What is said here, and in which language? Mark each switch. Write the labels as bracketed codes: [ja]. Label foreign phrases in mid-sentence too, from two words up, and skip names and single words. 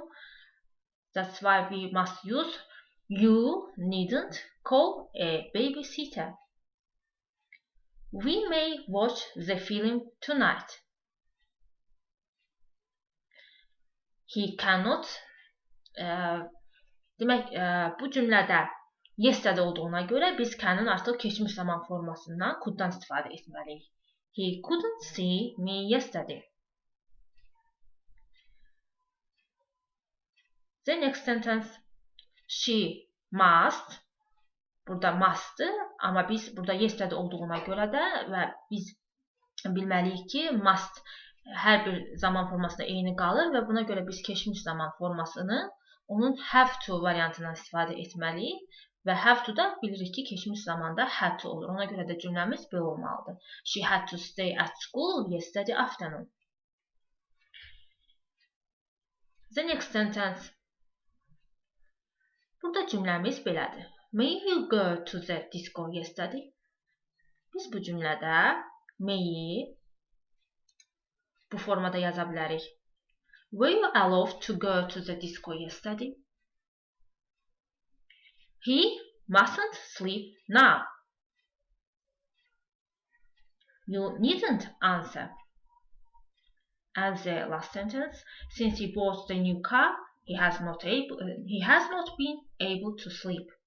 [en] That's why we must use you needn't call a babysitter. We may watch the film tonight. He cannot. [az] Demək, bu cümlədə yesterday olduğuna görə biz can'ın artıq keçmiş zaman formasından could'dan istifadə etməliyik. [en] He couldn't see me yesterday. The next sentence, she must. [az] Burada must'dır, amma biz burada yesterday olduğuna görə də və biz bilməliyik ki, must hər bir zaman formasında eyni qalır və buna görə biz keçmiş zaman formasını onun [en] have to [az] variantından istifadə etməliyik və [en] have to [az] da bilirik ki, keçmiş zamanda [en] had to [az] olur. Ona görə də cümləmiz belə olmalıdır. [en] She had to stay at school yesterday afternoon. The next sentence. [az] Burada cümləmiz belədir. [en] May you go to the disco yesterday? [az] Biz bu cümlədə may'i bu formada yaza bilərik. [en] Were you allowed to go to the disco yesterday? He mustn't sleep now. You needn't answer. And the last sentence, since he bought the new car, he has not been able to sleep.